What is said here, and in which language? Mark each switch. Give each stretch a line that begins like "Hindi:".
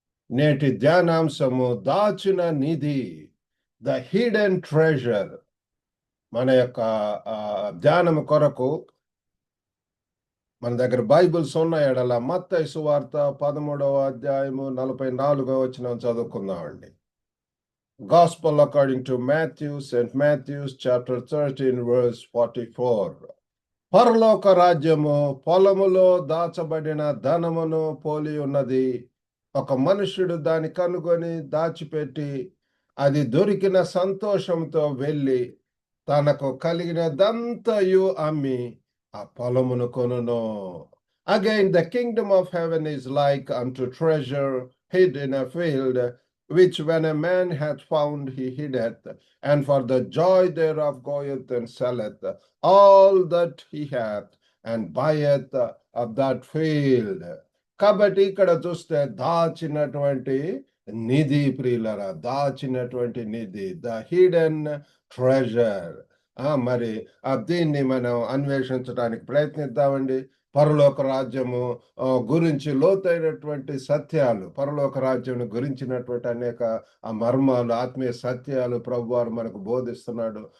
Telugu: నేటి ధ్యానాంశము దాచిన నిధి,
English: The hidden treasure.
Telugu: మన యొక్క ధ్యానము కొరకు మన దగ్గర బైబిల్స్ ఉన్న ఎడల మత్తయి సువార్త 13వ అధ్యాయము 44వ వచనం చదువుకుందామండి.
English: Gospel according to Matthew, St. Matthew's chapter 13 verse 44.
Telugu: పరలోక రాజ్యము పొలములో దాచబడిన ధనమును పోలి ఉన్నది. ఒక మనుష్యుడు దాన్ని కనుగొని దాచిపెట్టి అది దొరికిన సంతోషంతో వెళ్ళి తనకు కలిగినదంతయు అమ్మి ఆ పొలమును కొనును.
English: Again, the kingdom of heaven is like unto treasure hid in a field, which when a man hath found, he hideth, and for the joy thereof goeth and selleth all that he hath, and buyeth of that field.
Telugu: కాబట్టి ఇక్కడ చూస్తే దాచినటువంటి నిధి, ప్రియులరా, దాచినటువంటి నిధి,
English: The hidden treasure.
Telugu: మరి దీన్ని మనం అన్వేషించడానికి ప్రయత్నిద్దామండి. పరలోక రాజ్యము గురించి లోతైనటువంటి సత్యాలు, పరలోక రాజ్యం గురించినటువంటి అనేక మర్మాలు, ఆత్మీయ సత్యాలు ప్రభువారు మనకు బోధిస్తున్నాడు.